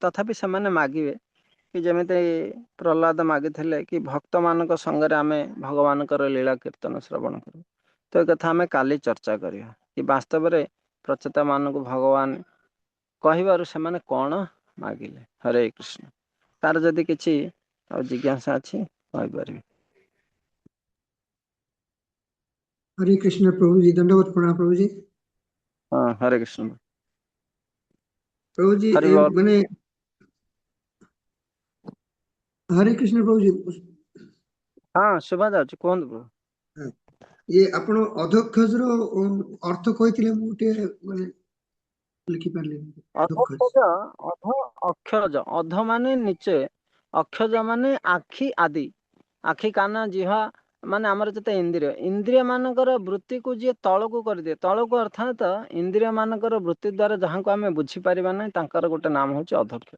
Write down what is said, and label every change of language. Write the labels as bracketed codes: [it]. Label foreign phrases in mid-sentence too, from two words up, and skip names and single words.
[or] ତଥାପି ସେମାନେ ମାଗିବେ କି ଯେମିତି ପ୍ରହ୍ଲାଦ ମାଗିଥିଲେ କି ଭକ୍ତମାନଙ୍କ ସଙ୍ଗରେ ଆମେ ଭଗବାନଙ୍କର ଲୀଳା କୀର୍ତ୍ତନ ଶ୍ରବଣ କରୁ। ତ ଏ କଥା ଆମେ କାଲି ଚର୍ଚ୍ଚା କରିବା କି ବାସ୍ତବରେ ପ୍ରଚେତା ମାନଙ୍କୁ ଭଗବାନ କହିବାରୁ ସେମାନେ କଣ ମାଗିଲେ। ହରେ କୃଷ୍ଣ। ତାର ଯଦି କିଛି ଆଉ ଜିଜ୍ଞାସା ଅଛି କହିପାରିବେ। [hi] हरे कृष्ण प्रभु जी, दंडवत प्रणाम प्रभु जी। [or] ହଁ ହରେ କୃଷ୍ଣ। [hi] प्रभु जी [or] ହରି ବୋଲ। [hi] मैंने हरे कृष्ण प्रभु जी। [or] ହଁ ଶୁଭା ଯାଉଛି, କୁହନ୍ତୁ ପ୍ରଭୁ। ହଁ, ଏ ଆପଣ ଅଧୋକ୍ଷଜର ଅର୍ଥ କହିଥିଲେ ମୁଁ ଟିକେ ମାନେ ଲେଖି ପାରିଲିନି। ଅଧୋକ୍ଷଜ ଅଧ ଅକ୍ଷଜ, ଅଧ ମାନେ ନିଚେ, ଅକ୍ଷଜ ମାନେ ଆଖି ଆଦି। ଆଖି, କାନ, ଜିହ୍ବା ମାନେ ଆମର ଯେତେ ଇନ୍ଦ୍ରିୟ, ଇନ୍ଦ୍ରିୟ ମାନଙ୍କର ବୃତ୍ତିକୁ ଯିଏ ତଳକୁ କରିଦିଏ, ତଳକୁ ଅର୍ଥାତ୍ ଇନ୍ଦ୍ରିୟ ମାନଙ୍କର ବୃତ୍ତି ଦ୍ୱାରା ଯାହାକୁ ଆମେ ବୁଝିପାରିବା ନାହିଁ, ତାଙ୍କର ଗୋଟେ ନାମ ହେଉଛି ଅଧକ୍ଷଜ।